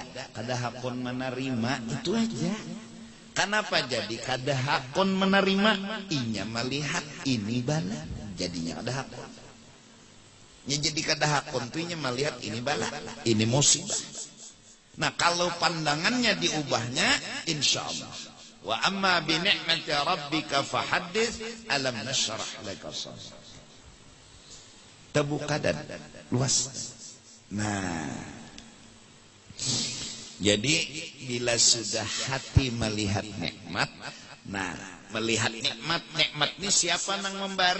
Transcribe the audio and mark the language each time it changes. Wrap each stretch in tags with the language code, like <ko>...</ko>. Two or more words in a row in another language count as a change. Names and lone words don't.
<bjn>Kada hakun menerima, itu aja. Kenapa jadi kada hakun menerima? Inya melihat ini bala, jadinya ada hakun. Ya jadi kada hakun tuh inya melihat ini bala, ini musibah.</bjn> <id>Nah, kalau pandangannya diubahnya,</id> <ar>إن شاء الله. وأما بنعمة ربك فحدث، ألم نشرح لك صدرك.</ar> <id>Terbuka dan luas.</id> <bjn>Nah, jadi bila sudah hati melihat nikmat, nah melihat nikmat, nikmat ini siapa nang memberi?</bjn>